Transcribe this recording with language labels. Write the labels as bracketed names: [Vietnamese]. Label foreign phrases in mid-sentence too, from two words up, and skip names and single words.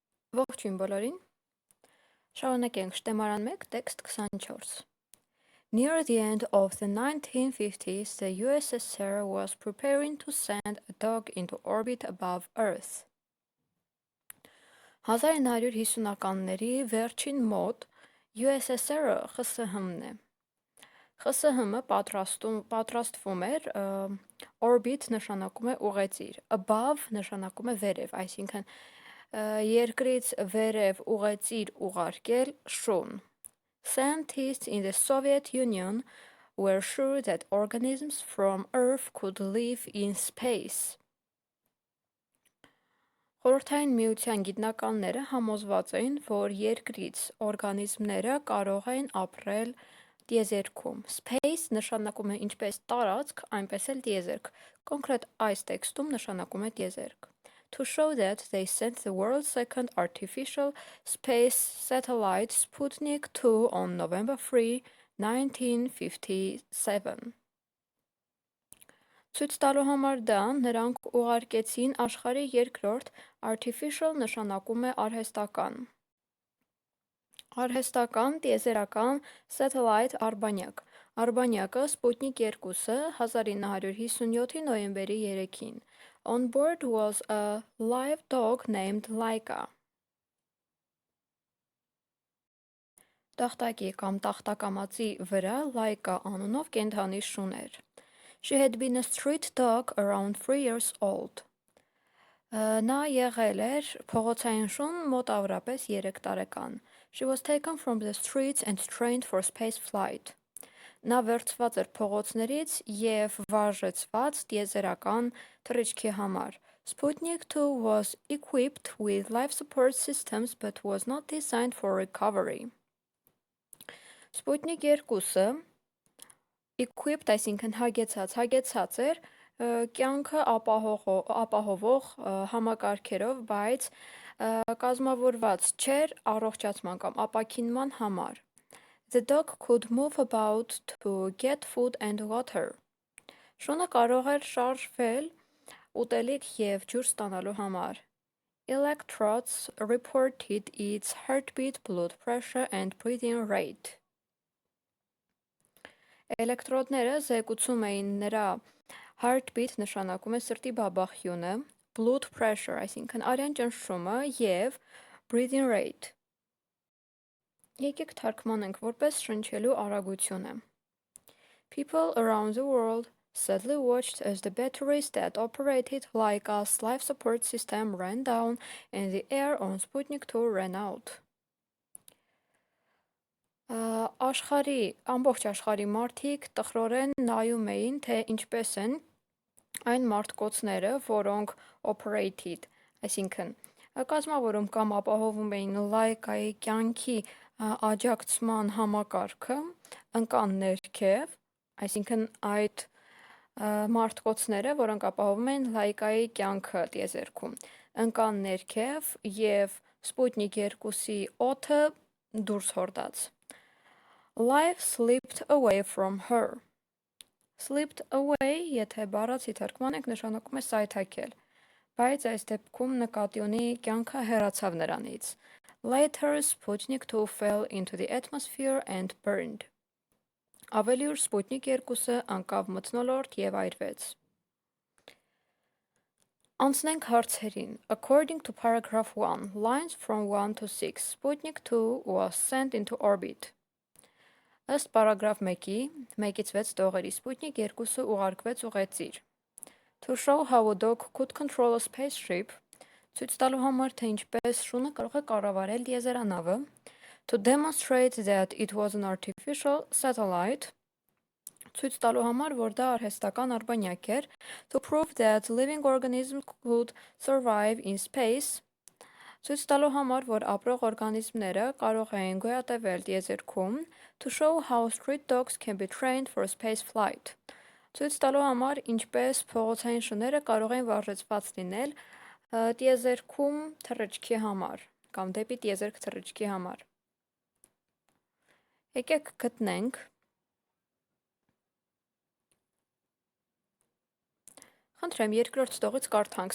[Armenian] Ողջույն բոլորին։ Շարունակենք Շտեմարան 1, տեքստ 24։ [English] Near the end of the 1950s, the USSR was preparing to send a dog into orbit above Earth. [Armenian] 1950-ականների վերջին մոտ USSR-ը ԽՍՀՄ-ն է։ ԽՍՀՄ-ը պատրաստվում էր orbit նշանակում է ուղեծիր, above նշանակում է վերև, այսինքն երկրից վերև ուղեծիր ուղարկել շուն։ [English] Scientists in the Soviet Union were sure that organisms from Earth could live in space. [Armenian] Խորհրդային միության գիտնականները համոզված էին, որ երկրից օրգանիզմները կարող են ապրել տիեզերքում։ Space նշանակում է ինչպես տարածք, այնպես էլ տիեզերք։ Կոնկրետ այս տեքստում նշանակում է տիեզերք։ [English] To show that, they sent the world's second artificial space satellite Sputnik 2 on November 3, 1957. [Armenian] Ցույց տալու համար դա նրանք ուղարկեցին աշխարհի երկրորդ artificial նշանակում է արհեստական։ Արհեստական տիեզերական satellite արբանյակ։ Արբանյակը Sputnik 2-ը 1957-ի նոյեմբերի 3-ին։ [English] On board was a live dog named Laika. [Armenian] Տախտակի կամ տախտակամածի վրա Laika անունով կենդանի շուն էր։ [English] She had been a street dog around 3 years old. [Armenian] Նա եղել էր փողոցային շուն մոտավորապես 3 տարեկան. [English] She was taken from the streets and trained for space flight. [Armenian] Նա վերցված էր փողոցներից և վարժեցված տիեզերական թռիչքի համար։ [English] Sputnik 2 was equipped with life support systems but was not designed for recovery. [Armenian] Sputnik 2-ը equipped, այսինքն հագեցած էր կյանքը ապահովող համակարգերով, բայց կազմավորված չէր առողջացման կամ ապաքինման համար։ [English] The dog could move about to get food and water. [Armenian] Շունը կարող էր շարժվել ուտելիք և ջուր ստանալու համար։ [English] Electrodes reported its heartbeat, blood pressure and breathing rate. [Armenian] Էլեկտրոդները զեկուցում էին նրա heartbeat նշանակում է սրտի բաբախյունը, [English] blood pressure, [Armenian] այսինքն արյան ճնշումը և [English] breathing rate. [Armenian] Եկեք թարգմանենք որպես շնչելու արագությունը։ [English] People around the world sadly watched as the batteries that operated Laika's life support system ran down and the air on Sputnik 2 ran out. [Armenian] Ամբողջ աշխարհի մարդիկ տխրորեն նայում էին, թե ինչպես են այն մարդկոցները, որոնք operated, այսինքն կազմավորում կամ ապահովում էին Laika-ի կյանքի աջակցման համակարգը, ընկան ներքև, այսինքն այդ մարդկոցները, որոնք ապահովում են Laika-ի կյանքը տիեզերքում, ընկան ներքև և Sputnik 2-ի օդը դուրս հորդաց։ [English] Life slipped away from her. Slipped away, [Armenian] եթե բառացի թարգմանենք, նշանակում է սայթաքել, բայց այս դեպքում նկատի ունի կյանքը հեռացավ նրանից։ [English] Later, Sputnik 2 fell into the atmosphere and burned. [Armenian] Ավելի ուշ Sputnik 2-ը անկավ մթնոլորտ և այրվեց։ Անցնենք հարցերին. [English] According to paragraph 1, lines from 1 to 6, Sputnik 2 was sent into orbit. [Armenian] Ըստ պարագրաֆ 1-ի, 1-ից 6 տողերի Sputnik 2-ը ուղարկվեց ուղեծիր։ [English] To show how a dog could control a spaceship, [Armenian] ցույց տալու համար, թե ինչպես շունը կարող է կառավարել տիեզերանավը։ [English] To demonstrate that it was an artificial satellite, [Armenian] ցույց տալու համար, որ դա արհեստական արբանյակ էր։ [English] To prove that living organisms could survive in space, [Armenian] ցույց տալու համար, որ ապրող օրգանիզմները կարող էին գոյատևել տիեզերքում։ [English] To show how street dogs can be trained for space flight, [Armenian] ցույց տալու համար, ինչպես փողոցային շները կարող են վարժեցված լինել տիեզերքում թռիչքի համար կամ դեպի տիեզերք թռիչքի համար։ Եկեք գտնենք Խնդրեմ, երկրորդ ստողից կարդանք.